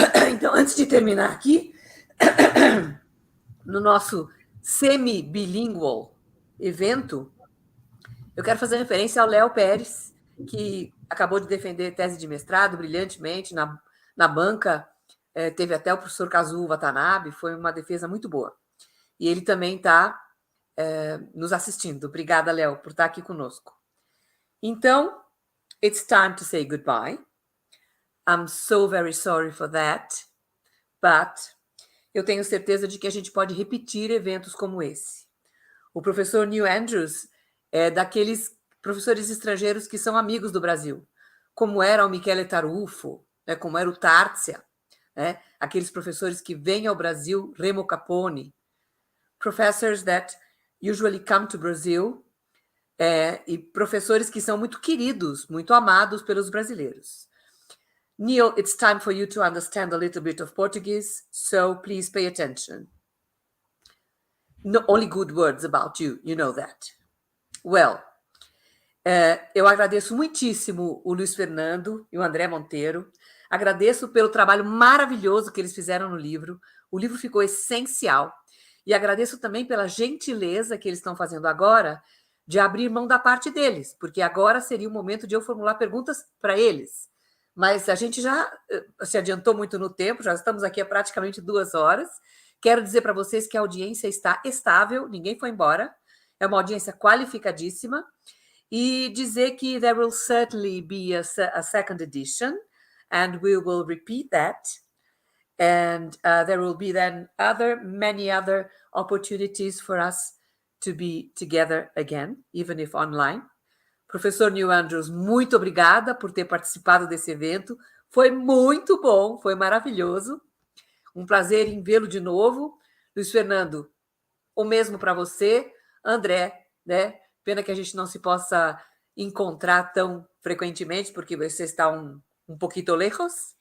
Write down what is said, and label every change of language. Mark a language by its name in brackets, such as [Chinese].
[Portuguese] Então, antes de terminar aqui, no nosso semi-bilingual evento, eu quero fazer referência ao Léo Pérez, que acabou de defender tese de mestrado brilhantemente na banca, teve até o professor Kazuo Watanabe, foi uma defesa muito boa. E ele também está nos assistindo. Obrigada, Léo, por estar aqui conosco. Então, [English] it's time to say goodbye. I'm so very sorry for that, but [Portuguese] eu tenho certeza de que a gente pode repetir eventos como esse. O professor Neil Andrews é daqueles professores estrangeiros que são amigos do Brasil, como era o Michele Tarufo, né, como era o Tarzia, né, aqueles professores que vêm ao Brasil, Remo Capone, [English] professors that usually come to Brazil, [Portuguese] e professores que são muito queridos, muito amados pelos brasileiros. [English] Neil, it's time for you to understand a little bit of Portuguese, so please pay attention. No, only good words about you, you know that. [Portuguese] Well, eu agradeço muitíssimo o Luís Fernando e o André Monteiro. Agradeço pelo trabalho maravilhoso que eles fizeram no livro. O livro ficou essencial. E agradeço também pela gentileza que eles estão fazendo agora de abrir mão da parte deles, porque agora seria o momento de eu formular perguntas para eles. Mas a gente já se adiantou muito no tempo, já estamos aqui há praticamente 2 horas. Quero dizer para vocês que a audiência está estável, ninguém foi embora. É uma audiência qualificadíssima. E dizer que [English] there will certainly be a second edition, and we will repeat that. And there will be then many other opportunities for us to be together again, even if online. [Portuguese] Professor Neil Andrews, muito obrigada por ter participado desse evento. Foi muito bom, foi maravilhoso. Um prazer em vê-lo de novo. Luís Fernando, o mesmo para você. André, né? Pena que a gente não se possa encontrar tão frequentemente, porque você está um pouquinho lejos.